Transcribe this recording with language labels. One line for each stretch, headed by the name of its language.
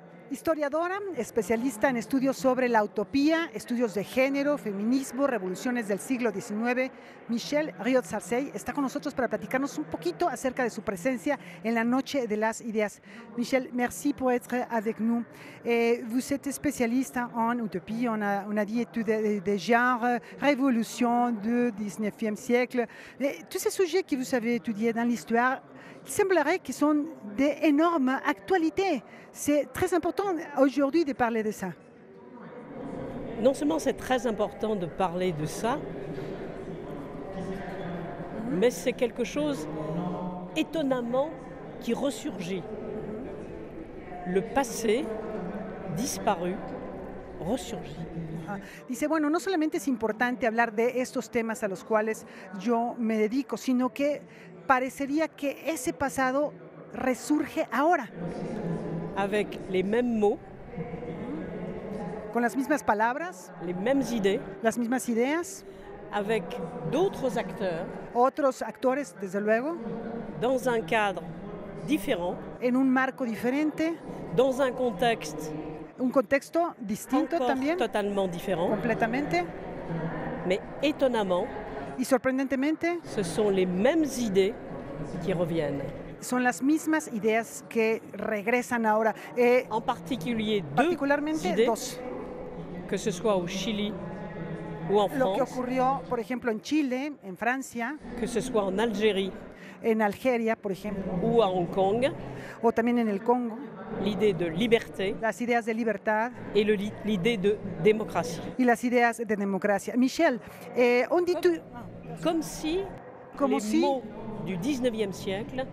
Spanish: Historiadora, especialista en estudios sobre la utopía, estudios de género, feminismo, revoluciones del siglo XIX, Michelle Riot-Sarcey está con nosotros para platicarnos un poquito acerca de su presencia en la Noche de las Ideas.
French: Michelle, merci pour être avec nous. Vous êtes spécialiste en utopie, on a dit études de genre, révolution du 19e siècle. Tous ces sujets que vous avez étudiés dans l'histoire, il semblerait qu'ils sont d'énormes actualités. C'est très important aujourd'hui de parler de ça. Non seulement c'est très important de parler de ça, mais c'est quelque chose étonnamment qui ressurgit. Le passé disparu resurgit.
Spanish: Dice, bueno, no solamente es importante hablar de estos temas a los cuales yo me dedico, sino que parecería que ese pasado resurge ahora.
French: Avec les mêmes mots,
Spanish: con las mismas palabras,
French: les mêmes idées,
Spanish: las mismas ideas,
French: avec d'autres acteurs,
Spanish: otros actores, desde luego,
French: dans un cadre différent,
Spanish: en un marco diferente,
French: dans un contexte,
Spanish: un contexto distinto también,
French: totalement différent,
Spanish: completamente,
French: mais étonnamment,
Spanish: y sorprendentemente,
French: ce sont les mêmes idées qui reviennent.
Spanish: Son las mismas ideas que regresan ahora.
French: En particulier
Spanish: particularmente
French: idées, dos. Que ce soit au Chili ou en France.
Spanish: Lo que ocurrió, por ejemplo, en Chile, en Francia.
French: Que ce soit en Algérie.
Spanish: En Algeria, por ejemplo.
French: Ou à Hong Kong.
Spanish: O también en el Congo.
French: L'idée de liberté.
Spanish: Las ideas de libertad.
French: Et l'idée de démocratie.
Spanish: Y las ideas de democracia.
French: Michelle, on dit comme si les mots du 19e siècle,